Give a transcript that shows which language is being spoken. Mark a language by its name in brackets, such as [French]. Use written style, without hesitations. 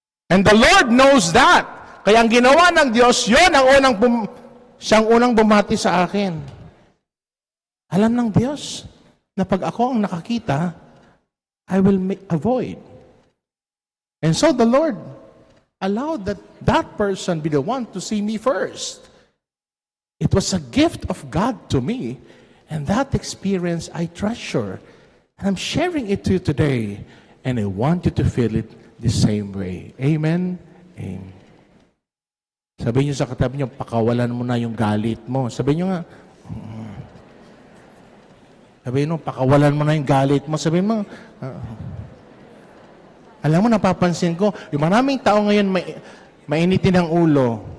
[English] And the Lord knows that. [Filipino] Kaya ang ginawa ng Diyos, yun ang siyang unang bumati sa akin. Alam ng Diyos na pag ako ang nakakita, I will avoid. [English] And so the Lord allowed that person be the one to see me first. It was a gift of God to me. And that experience I treasure. And I'm sharing it to you today. And I want you to feel it the same way. Amen? Amen. [Filipino] Sabihin niyo sa katabi niyo, pakawalan mo na yung galit mo. Sabihin niyo nga, sabihin mo, pakawalan mo na yung galit mo. Sabihin mo, alam mo, napapansin ko, yung maraming tao ngayon mainitin ang ulo.